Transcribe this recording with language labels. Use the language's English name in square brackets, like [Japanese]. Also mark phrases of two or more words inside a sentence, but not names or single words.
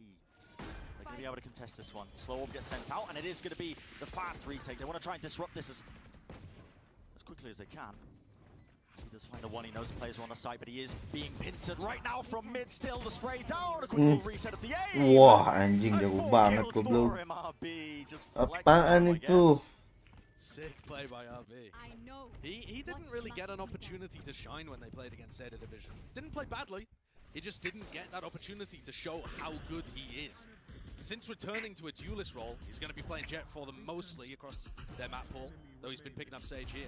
[English] They're going to be able to contest this one. Slow Orb gets sent out, and it is going to be the fast retake. They want to try and disrupt this as quickly as they can. He does find the one, he knows the players are on the side, but he is being pincered right now from mid still. The spray down, a quick little reset at the aim. [Indonesian] Wah, anjing jago banget goblok. Apaan itu? [English] Sick play by RB. He didn't really get an opportunity to shine when they played against Zeta Division. Didn't play badly, he just didn't get that opportunity to show how good he is. Since returning to a duelist role, he's going to be playing Jet for them mostly across their map pool, though he's been picking up Sage here.